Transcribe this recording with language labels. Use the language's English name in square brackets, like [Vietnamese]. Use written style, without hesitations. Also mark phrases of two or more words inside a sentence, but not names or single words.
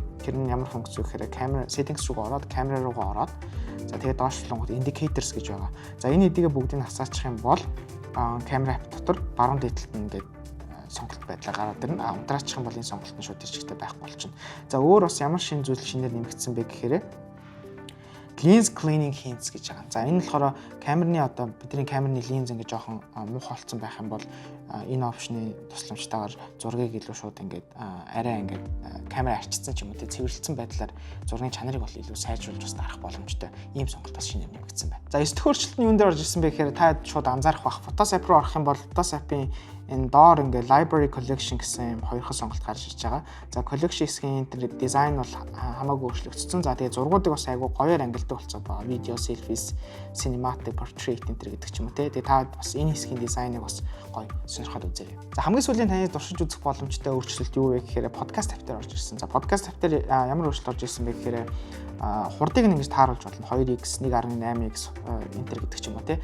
[Mongolian] Тэр нь ямар функц вэ гэхээр [English] camera settings [Mongolian] руу ороод камера руугаа ороод за тэгээд доош талангууд indicators гэж байгаа. За энэ хэдийгээ бүгдийг хасаачих юм бол камера app дотор баруун дээдлэлт нь ингээд сонголт байдлаа гараад ирнэ. Унтраачих юм бол энэ сонголт нь шууд ирчтэй байхгүй болчихно. За өөр бас ямар шин зүйл шинээр нэмэгдсэн бэ гэхээр [English] lens cleaning hints [Mongolian] гэж байгаа. За энэ болохоор камерны одоо бидний камерны линз ингээ жоохон муухай болсон байх юм бол энэ опшны тусламжтайгаар зургийг илүү шууд ингээд арай ингээд камера арчилсан ч юм уу цэвэрлсэн байдлаар зургийн чанарыг бол илүү сайжруулж бас дарах боломжтой. Ийм сонголт бас шинээр нэмэгдсэн байна. За 9 дэх өөрчлөлт нь юунд дээр орж ирсэн бэ гэхээр та шууд анзаарах бах. [English] Photos app [Mongolian] руу орох юм бол [English] Photos app- [Mongolian] ийн энэ доор ингээ [English] library collection [Mongolian] гэсэн юм хоёрхан сонголт гарч ирж байгаа. За collection хэсгийн энэ дизайн бол хамаагүй өөрчлөгдсөн. За тэгээ зургуудыг бас айгүй гоёор ангилдаг болцоо байгаа. [English] Video, selfies, cinematic, portrait [Mongolian] энэ гэдэг ч юм уу те. Тэгээ та бас энэ хэсгийн дизайныг бас гоё сонирхоод үзээрэй. За хамгийн сүүлийн таны туршиж үзэх боломжтой өөрчлөлт юу вэ гэхээр [English] podcast app [Mongolian] дээр орж ирсэн. За [English] podcast app [Mongolian] дээр ямар өөрчлөлт орж ирсэн бэ гэхээр хурдыг нь ингэж тааруулж болно 2x 1.8x энтер гэдэг ч юм уу тий.